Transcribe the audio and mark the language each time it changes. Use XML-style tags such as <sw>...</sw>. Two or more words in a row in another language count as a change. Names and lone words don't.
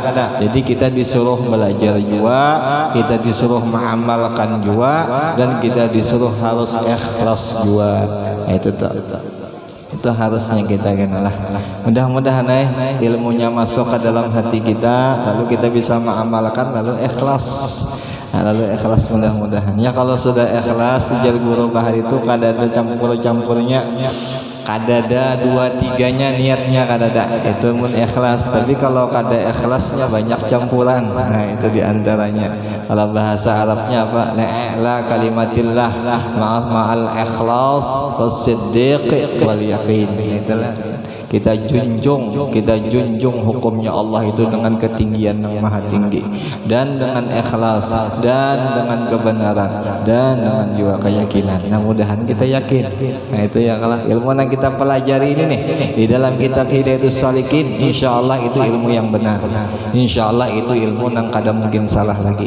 <id>Jadi kita disuruh belajar juga, kita disuruh mengamalkan juga, dan kita disuruh harus ikhlas juga. Nah, itu harusnya kita kenalah. Mudah-mudahan ilmunya masuk ke dalam hati kita, lalu kita bisa mengamalkan, lalu ikhlas. Nah, lalu ikhlas mudah-mudahan. Ya kalau sudah ikhlas, ujar guru bahar itu kada ada campur-campurnya, kada ada 2-3-nya niatnya kada ada. Itu mun ikhlas. Tapi kalau kada ikhlasnya banyak campuran. Nah, itu diantaranya. Kalau bahasa Arabnya apa?</id> <ar>لكلمة الله مع الإخلاص والصدق واليقين.</ar> <id>Itulah. Kita junjung hukumnya Allah itu dengan ketinggian yang maha tinggi, dan dengan ikhlas, dan dengan kebenaran, dan dengan juga keyakinan. Nah mudahan kita yakin. Nah itu ya, kalau ilmu yang kita pelajari ini nih di dalam kitab Hidayatus Shalikin,</id> <ar>إن شاء الله</ar> <id>itu ilmu yang benar,</id> <ar>إن شاء الله</ar> <id>itu ilmu yang kada mungkin salah lagi.</id>